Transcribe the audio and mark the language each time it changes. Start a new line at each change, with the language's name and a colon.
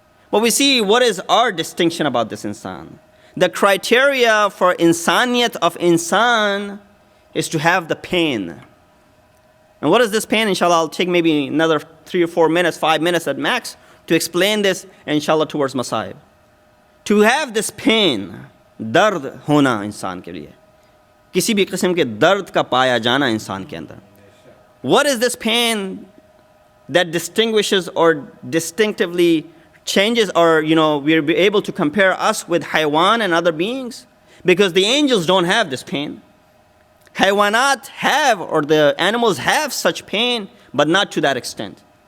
English: But we see what is our distinction about this insan. The criteria for insaniyat of insan is to have the pain. And what is this pain? Inshallah, I'll take maybe another 3 or 4 minutes, 5 minutes at max to explain this, inshallah, towards Masajid. To have this pain,
Hindi: dard hona insan ke liye. किसी भी किस्म के दर्द का पाया जाना इंसान के अंदर.
English: What is this pain that distinguishes or distinctively changes, or we're able to compare us with haywan and other beings? Because the angels don't have this pain. Haywanat have, or the animals have such pain, but not to that extent.